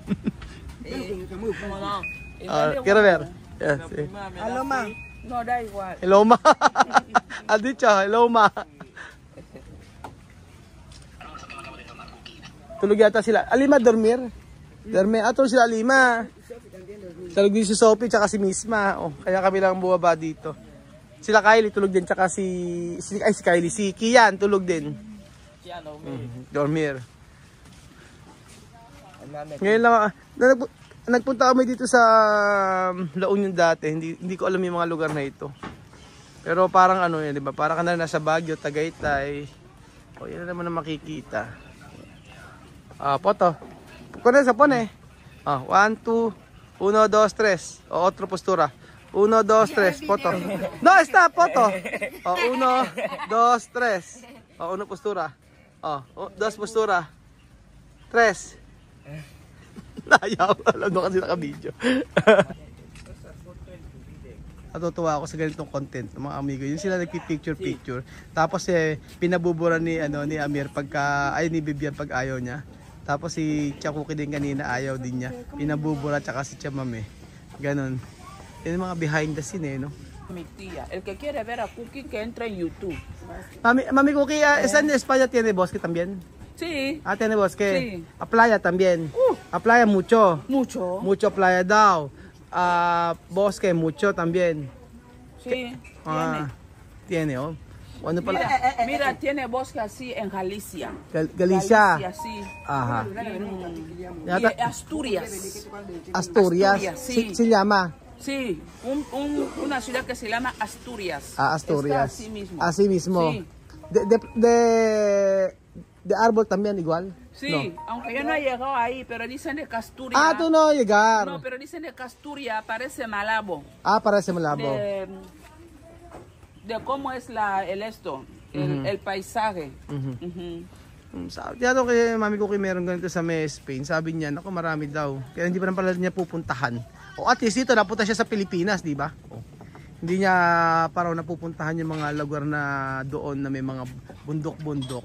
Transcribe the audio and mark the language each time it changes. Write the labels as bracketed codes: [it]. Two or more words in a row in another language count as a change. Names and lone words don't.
[es] Quiero ver. Sí. Aloma. No, da igual. Hello, ma. Has dicho, [tl] hello, ma. Tulog yata sila. Alima, dormir. Tulog sila, Alima. Tulog din si Sophie, tsaka si Misma. Oh, kaya kami lang bumaba dito. Sila Kylie, tulog din, tsaka si Kylie. Si Kian, tulog din. Dormir. Ngayon lang, nagpunta kami dito sa La Union dati. Hindi ko alam yung mga lugar na ito. Pero parang ano yan, di ba? Parang ka na nasa Baguio, Tagaytay. O, yan na naman na makikita. [es] Foto. Pone. 1, 2, 1, 2, 3. Otro postura. 1, 2, 3. Foto. No, está, foto. 1, 2, 3. Uno postura. 2 postura. 3. [tl] Nayaw. Alam mo kasi naka-video. Natutuwa ako sa ganitong content ng mga amigo. Yung sila nagpi-picture. Tapos pinabubura ni Amir ni Bibian pag ayaw niya. Tapos si Chakuki din kanina ayaw din niya. Pinabubura tsaka si Chamame. Ganon. Yan yung mga [en] behind the scene [tl] no. [es] Mi tía. El que quiere ver a Cookie, que entre en YouTube. Mami Cookie, ¿está en España tiene bosque también? Sí. Ah, tiene bosque. Sí. A playa también. A playa mucho. Mucho. Mucho playa daw. Bosque mucho también. Sí. Tiene, [tl] oh. Ano pala? [es] Mira, tiene bosque así en Galicia. Galicia. Galicia, sí. Ajá. Y Asturias. Asturias. Sí. Se llama. Sí, una ciudad que se llama Asturias. Asturias. Está así mismo. Así mismo. Sí. De árbol también igual. Sí, No. aunque yo no he llegado ahí, pero dicen de Asturias. Tú no llegar. No, pero dicen de Asturias parece Malabo. Parece malabo. De cómo es el paisaje. [tl] Tiyado kay Mami Cookie meron ganito sa Spain. Sabi niya, naku marami daw. Kaya hindi pa rin pala niya pupuntahan. O at least dito napunta siya sa Pilipinas, di ba? Hindi niya parang napupuntahan yung mga lugar na doon na may mga bundok-bundok.